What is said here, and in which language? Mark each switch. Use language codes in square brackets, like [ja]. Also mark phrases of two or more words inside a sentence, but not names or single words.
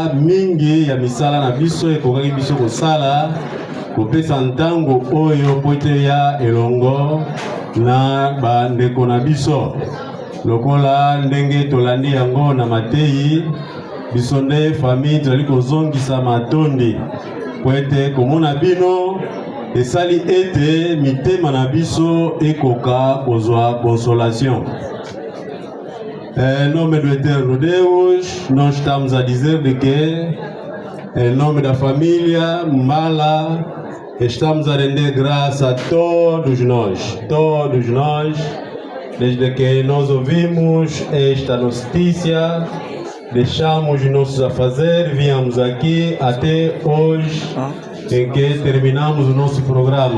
[ln] mingi ya misala na biso ekokaki biso kosala kopesa ntango oyo po ete ya elongo na bandeko na biso lokola ndenge tolandi yango na Mateyi biso nde famille tozali kozongisa matondi po ete komona bino esali ete mitema na biso ekoka kozwa consolation. [pt] Em nome do Eterno Deus, nós estamos a dizer de que, em nome da família Mbala, estamos a render graça a todos nós, desde que nós ouvimos esta notícia, deixamos nossos afazeres, viemos aqui até hoje, em que terminamos o nosso programa.